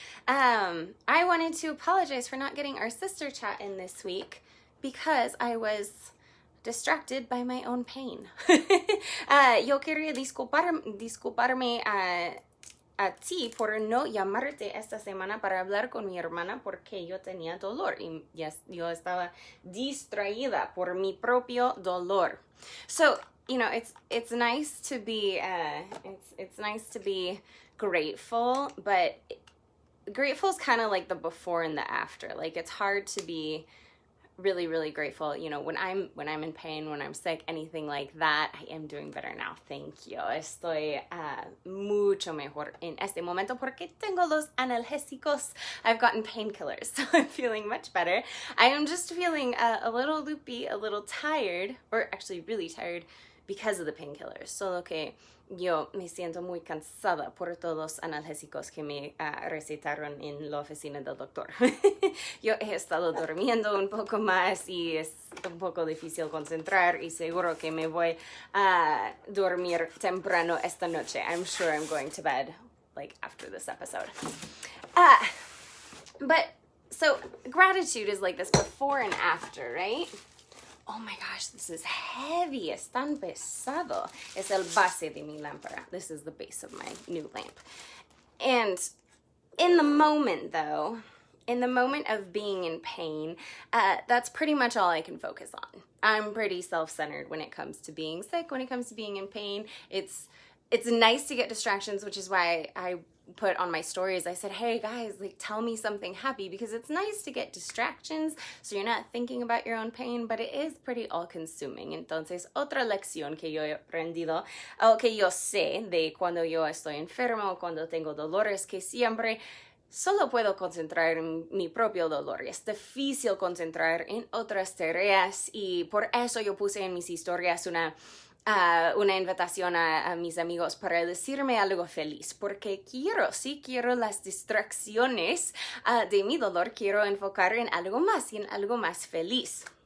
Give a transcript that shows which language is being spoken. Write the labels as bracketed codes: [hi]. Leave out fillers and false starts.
[en] I wanted to apologize for not getting our sister chat in this week because I was distracted by my own pain. [es] Yo quería disculparme a ti por no llamarte esta semana para hablar con mi hermana porque yo tenía dolor y yo estaba distraída por mi propio dolor. [en] So, you know, it's nice to be it's nice to be grateful, but grateful is kind of like the before and the after. Like, it's hard to be really, really grateful, you know, when I'm in pain, when I'm sick, anything like that. I am doing better now, thank you. [es] Estoy mucho mejor en este momento porque tengo los analgésicos. [en] I've gotten painkillers, so I'm feeling much better. I am just feeling a little loopy, a little tired, or actually really tired because of the painkillers. [es] Solo que yo me siento muy cansada por todos los analgésicos que me recetaron en la oficina del doctor. Yo he estado durmiendo un poco más y es un poco difícil concentrar y seguro que me voy a dormir temprano esta noche. [en] I'm sure I'm going to bed like after this episode. But so gratitude is like this before and after, right? Oh my gosh, this is heavy. [es] Es tan pesado. Es el base de mi lámpara. [en] This is the base of my new lamp. And in the moment, though, in the moment of being in pain, that's pretty much all I can focus on. I'm pretty self-centered when it comes to being sick, when it comes to being in pain. It's nice to get distractions, which is why I put on my stories, I said, hey guys, like, tell me something happy, because it's nice to get distractions so you're not thinking about your own pain, but it is pretty all-consuming. [es] Entonces, otra lección que yo he aprendido, o que yo sé de cuando yo estoy enfermo o cuando tengo dolores, que siempre solo puedo concentrar en mi propio dolor. Es difícil concentrar en otras tareas y por eso yo puse en mis historias una invitación a mis amigos para decirme algo feliz, porque quiero las distracciones de mi dolor, quiero enfocar en algo más y en algo más feliz.